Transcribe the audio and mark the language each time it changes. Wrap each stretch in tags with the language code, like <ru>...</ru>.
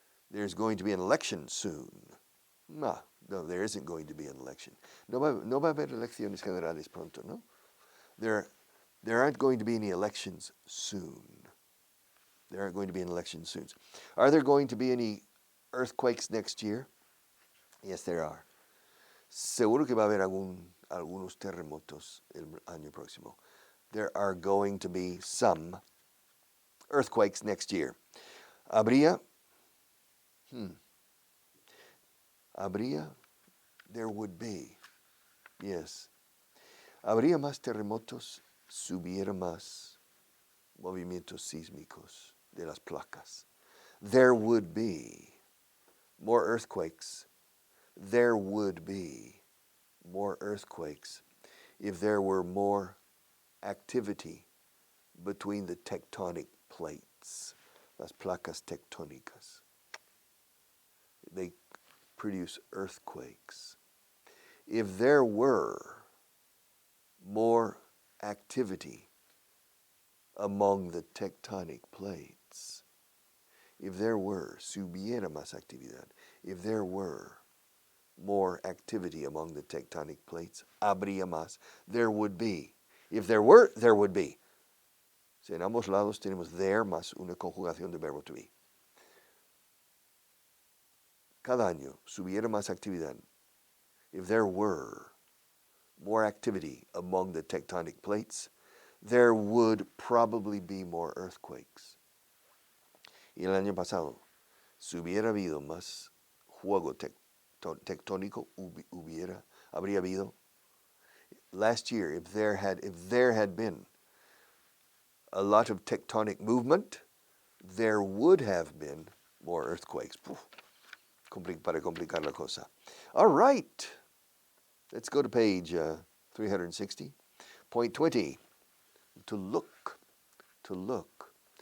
<en>There's going to be an election soon. No, there isn't going to be an election.</en> <es>No va a haber elecciones generales pronto, no?</es> <en>There aren't going to be any elections soon. There aren't going to be any elections soon. Are there going to be any earthquakes next year? Yes, there are.</en> <es>Seguro que va a haber algunos terremotos el año próximo.</es> <en>There are going to be some earthquakes next year. Habría, there would be, yes.</en> <es>Habría más terremotos si hubiera más movimientos sísmicos de las placas.</es> <en>There would be more earthquakes. There would be more earthquakes if there were more activity between the tectonic plates,</en> <es>las placas tectónicas.</es> <en>They produce earthquakes. If there were more activity among the tectonic plates, if there were,</en> <es>si hubiera más actividad,</es> <en>if there were more activity among the tectonic plates,</en> <es>habría más.</es> <en>There would be. If there were, there would be.</en> <es>Si en ambos lados tenemos there más una conjugación de verbo to be. Cada año si hubiera más actividad.</es> <en>If there were more activity among the tectonic plates, there would probably be more earthquakes.</en> <es>Y el año pasado, si hubiera habido más juego tectónico, habría habido.</es> <en>Last year, if there had been a lot of tectonic movement, there would have been more earthquakes.</en> <es>Para complicar la cosa.</es> <en>All right. Let's go to page 360. Point 20. To look. To look.</en>